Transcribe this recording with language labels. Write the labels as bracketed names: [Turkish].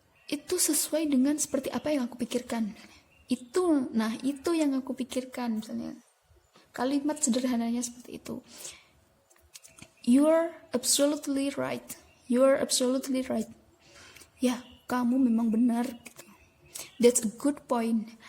[Indonesian] Itu sesuai dengan seperti apa yang aku pikirkan. Itu yang aku pikirkan misalnya. Kalimat sederhananya seperti itu. [English] You're absolutely right. [Indonesian] Ya, kamu memang benar gitu. [English] That's a good point.